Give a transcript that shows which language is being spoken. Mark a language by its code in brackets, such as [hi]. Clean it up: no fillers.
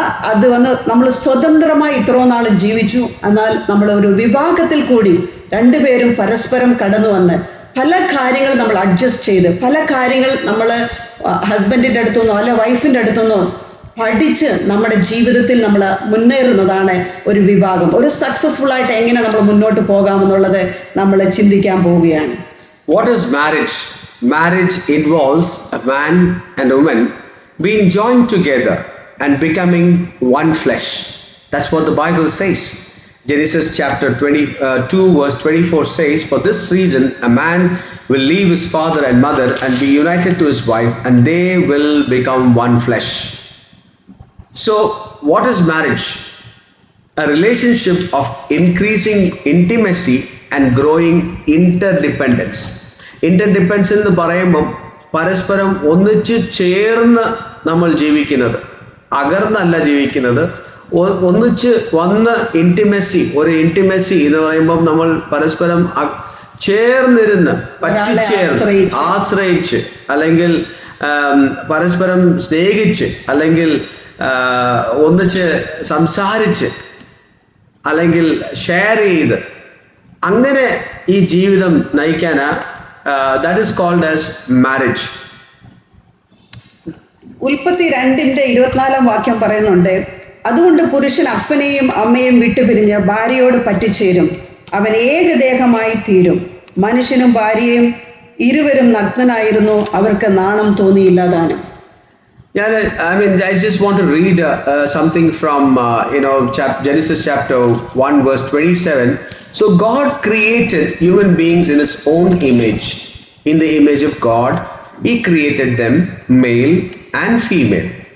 [ml] അത് നമ്മൾ സ്വതന്ത്രമായി ഇത്രയും നാളും ജീവിച്ചു. എന്നാൽ നമ്മൾ ഒരു വിവാഹത്തിൽ കൂടി രണ്ടുപേരും പരസ്പരം കടന്നു വന്ന് പല കാര്യങ്ങൾ നമ്മൾ അഡ്ജസ്റ്റ് ചെയ്ത്, പല കാര്യങ്ങൾ നമ്മൾ ഹസ്ബൻഡിൻ്റെ അടുത്തുനിന്നോ അല്ല വൈഫിൻ്റെ അടുത്തുനിന്നോ പഠിച്ച് നമ്മുടെ ജീവിതത്തിൽ നമ്മൾ മുന്നേറുന്നതാണ് ഒരു വിവാഹം. ഒരു സക്സസ്ഫുൾ ആയിട്ട് എങ്ങനെ നമ്മൾ മുന്നോട്ട് പോകാമെന്നുള്ളത് നമ്മൾ ചിന്തിക്കാൻ പോവുകയാണ്. [en] What is marriage? marriage involves a man and a woman being joined together and becoming one flesh. That's what the Bible says. Genesis chapter 22 verse 24 says, "For this reason a man will leave his father and mother and be united to his wife, and they will become one flesh." So, what is marriage? A relationship of increasing intimacy and growing interdependence. [ml] Interdependence എന്ന് പറയുമ്പോൾ പരസ്പരം ഒന്നിച്ച് ചേർന്ന് നമ്മൾ ജീവിക്കുന്നത്, അകർന്നല്ല ജീവിക്കുന്നത്, ഒന്നിച്ച് വന്ന് ഇൻറ്റിമസി, ഒരു ഇൻറ്റിമസി എന്ന് പറയുമ്പോൾ നമ്മൾ പരസ്പരം ചേർന്നിരുന്ന് പറ്റിച്ചേർന്ന് ആശ്രയിച്ച് അല്ലെങ്കിൽ പരസ്പരം സ്നേഹിച്ച് അല്ലെങ്കിൽ ഒന്നിച്ച് സംസാരിച്ച് അല്ലെങ്കിൽ ഷെയർ ചെയ്ത് അങ്ങനെ ഈ ജീവിതം നയിക്കാനാ [en] That is called as marriage. [ml] ഉൽപ്പത്തി 2:24 പറയുന്നുണ്ട്, അതുകൊണ്ട് പുരുഷൻ അപ്പനെയും അമ്മയും വിട്ടുപിരിഞ്ഞ് ഭാര്യയോട് പറ്റിച്ചേരും, അവൻ ഏകദേഹമായി തീരും. മനുഷ്യനും ഭാര്യയും ഇരുവരും നഗ്നനായിരുന്നു, അവർക്ക് നാണം തോന്നിയില്ലാതാനും. I just want to read something from Genesis chapter 1 verse 27. So God created human beings in his own image. In the image of God, he created them, male and female.